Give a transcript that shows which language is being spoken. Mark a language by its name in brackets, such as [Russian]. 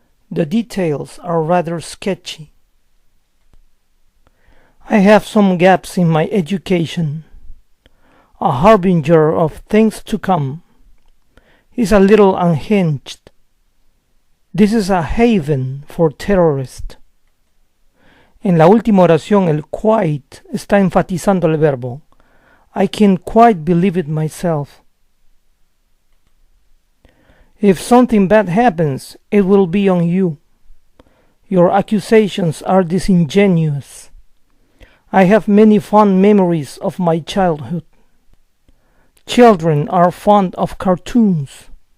[English] The details are rather sketchy. I have some gaps in my education, a harbinger of things to come. He's a little unhinged. This is a haven for terrorists. [Spanish] En la última oración, el quite está enfatizando el verbo. [English] I can't quite believe it myself. If something bad happens, it will be on you. Your accusations are disingenuous. I have many fond memories of my childhood. Children are fond of cartoons.